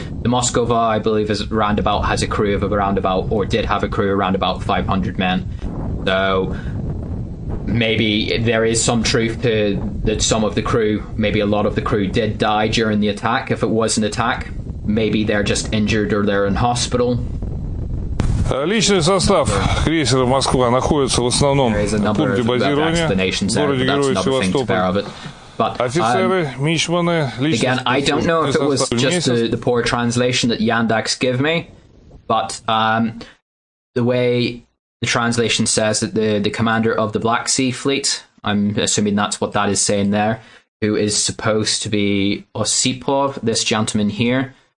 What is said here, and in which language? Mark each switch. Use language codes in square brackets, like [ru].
[en] The Moskova, I believe, has a crew of around about, or did have a crew around about 500 men. So maybe there is some truth to that. Some of the crew, maybe a lot of the crew, did die during the attack. If it was an attack, maybe they're just injured or they're in hospital. [ru] Личный состав крейсера «Москва» находится в основном в пункте базирования в городе-герое Севастополь. Офицеры, мичманы, [en] Again, I don't know if it was just the poor translation that Yandex give me, but the way the translation says that the commander of the Black Sea Fleet, I'm assuming that's what that is saying there, who is supposed to be Osipov, this gentleman here.